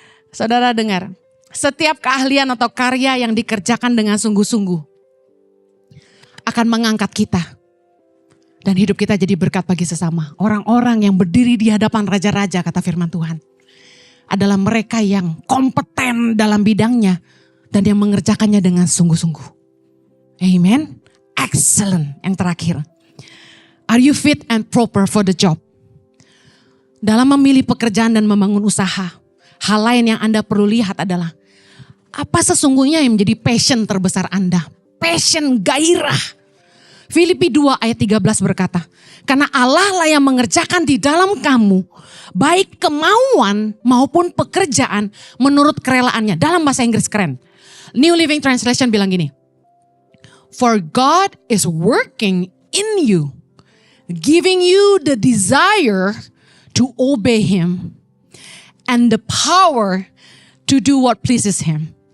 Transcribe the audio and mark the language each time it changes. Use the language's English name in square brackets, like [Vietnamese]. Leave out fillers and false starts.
[Indonesian] Saudara dengar, setiap keahlian atau karya yang dikerjakan dengan sungguh-sungguh akan mengangkat kita. Dan hidup kita jadi berkat bagi sesama. Orang-orang yang berdiri di hadapan raja-raja, kata firman Tuhan, adalah mereka yang kompeten dalam bidangnya dan yang mengerjakannya dengan sungguh-sungguh. Amen. [English] Excellent. [Indonesian] Yang terakhir. [English] Are you fit and proper for the job? [Indonesian] Dalam memilih pekerjaan dan membangun usaha, hal lain yang Anda perlu lihat adalah apa sesungguhnya yang menjadi passion terbesar Anda. Passion, gairah. Filipi 2 ayat 13 berkata, karena Allah lah yang mengerjakan di dalam kamu, baik kemauan maupun pekerjaan menurut kerelaannya. Dalam bahasa Inggris keren. [English] New Living Translation [Indonesian] bilang gini, [English] for God is working in you, giving you the desire to obey Him and the power to do what pleases Him.